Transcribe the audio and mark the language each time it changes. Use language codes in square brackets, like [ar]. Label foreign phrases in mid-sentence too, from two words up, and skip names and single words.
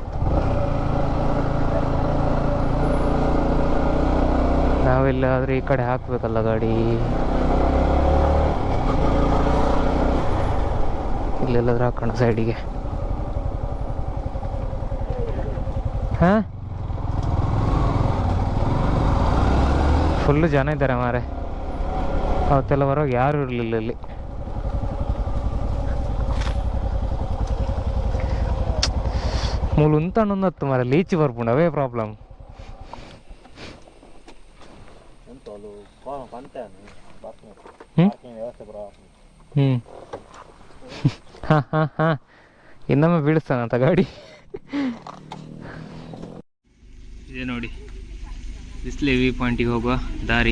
[kn] ನಾವೆಲ್ಲಾದ್ರೆ ಈ ಕಡೆ ಹಾಕ್ಬೇಕಲ್ಲ ಗಾಡಿ, ಇಲ್ಲೆಲ್ಲಾದ್ರೂ ಹಾಕೋಣ ಸೈಡಿಗೆ. ಹಾಂ, ಫುಲ್ಲು ಜನ ಇದ್ದಾರೆ ಮಾರೆ. ಅವತ್ತೆಲ್ಲ ಹೊರಗೆ ಯಾರು ಇರಲಿಲ್ಲ ಇಲ್ಲಿ. [tcy] ಮೂಲು ಉಂತಾನೊಂದತ್ತು ಮಾರೆ, ಲೀಚಿ ಬರ್ಪುಂಡು, ಅವೇ ಪ್ರಾಬ್ಲಮ್. [kn] ಹಾಂ ಹಾಂ ಹಾಂ, ಇನ್ನೊಮ್ಮೆ ಬೀಳಿಸ್ತಾನಂತ ಗಾಡಿ. ಇದೆ ನೋಡಿ ಬಿಸ್ಲೆ ವ್ಯೂ ಪಾಯಿಂಟಿಗೆ ಹೋಗುವ ದಾರಿ.